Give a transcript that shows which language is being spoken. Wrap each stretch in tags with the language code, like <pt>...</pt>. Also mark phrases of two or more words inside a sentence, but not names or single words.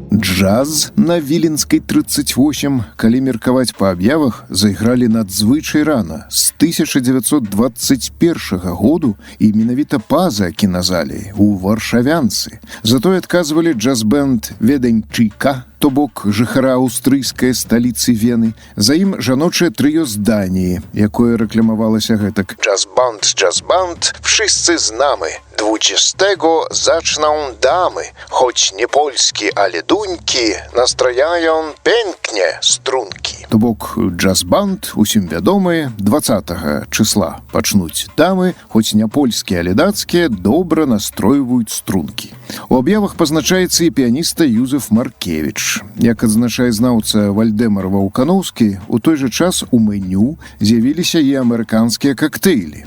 <be>джаз на Віленскай 38, калі меркаваць па аб'явах, зайгралі надзвычай рана, з 1921 году і менавіта па-за кіназалей, у Варшавянцы. Затое адказвалі джаз-бэнд «Веденьчыка», то бок жыхара аўстрыйскай сталіцы Вены. За ім жаночае трыё з Даніі, якое рэкламавалася гэтак. Джаз-банд,</be> <pl>wszyscy znamy. 20 zaczną damy, choć nie polskie, ale duńki, nastrajają pięknie strunki.</pl> <be>То бок джаз-банд, усім вядомы, 20 числа пачнуць дамы, хоць не польскія, але дацкія, добра настройваюць стрункі. У аб'явах пазначаецца і піяніста Юзеф Маркевіч. Як адзначае знаўца Вальдэмар Ваўканоўскі, у той жа час у меню з'явіліся і амерыканскія кактэйлі.</be>